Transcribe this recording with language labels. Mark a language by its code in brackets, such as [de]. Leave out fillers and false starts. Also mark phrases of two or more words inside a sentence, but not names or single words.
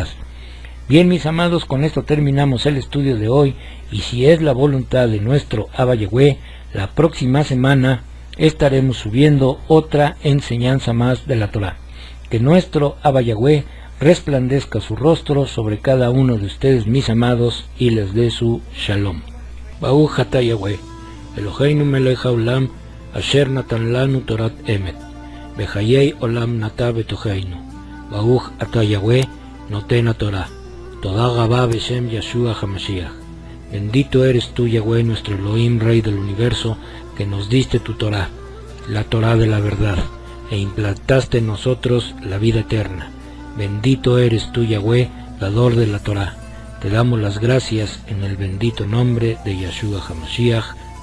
[es] Bien, mis amados, con esto terminamos el estudio de hoy, y si es la voluntad de nuestro Abba Yahweh, la próxima semana estaremos subiendo otra enseñanza más de la Torah. Que nuestro Abba Yahweh resplandezca su rostro sobre cada uno de ustedes, mis amados, y les dé su shalom. [he] ברוך אתה יהוה, אלוהינו מלך העולם, אשר נתן לנו תורת אמת, בחיי עולם נטע בתוכנו. ברוך אתה יהוה, נותן תורה. תודה רבה בשם ישוע המשיח. [es] Bendito eres tú, Yahweh, nuestro Elohim, Rey del universo, que nos diste tu Torah, la Torah de la verdad, e implantaste en nosotros la vida eterna. Bendito eres tú, Yahweh, dador de la Torah. Te damos las gracias en el bendito nombre de Yeshua HaMashiach.